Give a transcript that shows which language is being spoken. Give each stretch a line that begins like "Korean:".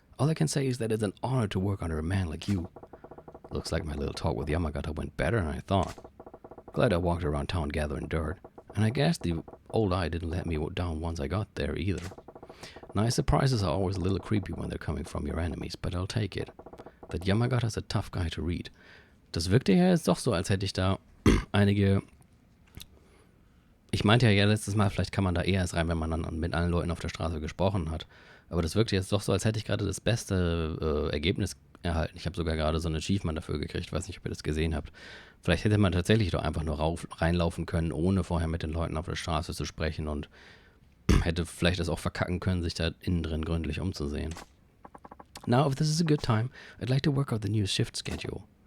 English: All I can say is that it's an honor to work under a man like you. Looks like my little talk with Yamagata went better than I thought. Glad I walked around town gathering dirt, and I guess the old eye didn't let me down once I got there either. Nice surprises are always a little creepy when they're coming from your enemies, but I'll take it. That Yamagata's a tough guy to read.
German: Das wirkte ja jetzt doch so, als hätte ich da einige... Ich meinte ja letztes Mal, vielleicht kann man da eher erst rein, wenn man dann mit allen Leuten auf der Straße gesprochen hat. Aber das wirkte jetzt doch so, als hätte ich gerade das beste Ergebnis erhalten. Ich habe sogar gerade so ein Achievement dafür gekriegt. Ich weiß nicht, ob ihr das gesehen habt. Vielleicht hätte man tatsächlich doch einfach nur reinlaufen können, ohne vorher mit den Leuten auf der Straße zu sprechen und hätte vielleicht das auch verkacken können, sich da innen drin gründlich umzusehen.
English: Now, if this is a good time, I'd like to work out the new shift schedule.